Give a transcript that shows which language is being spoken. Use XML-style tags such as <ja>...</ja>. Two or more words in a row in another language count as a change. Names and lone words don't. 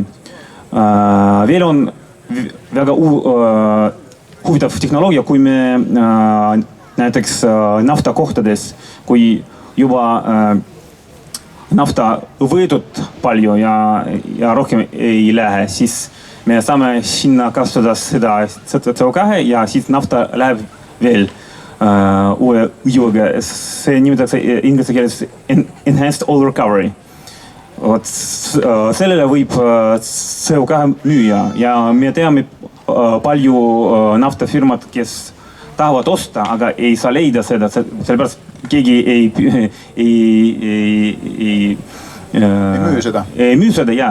<et>Veel on väga huvitav tehnoloogia, kui me näiteks naftakohtades, kui juba nafta võetud palju ja rohkem ei lähe, siis me saame sinna kasutada seda CO2 ja siis nafta läheb veel uue jõuga. See nimetatakse inglise keeles</et> <en>enhanced oil recovery.</en> <et>Sellele võib CO2 müüa ja me teame palju naftafirmad, kes tahavad osta, aga ei saa leida seda, sellepärast keegi ei müü seda, ja.</et>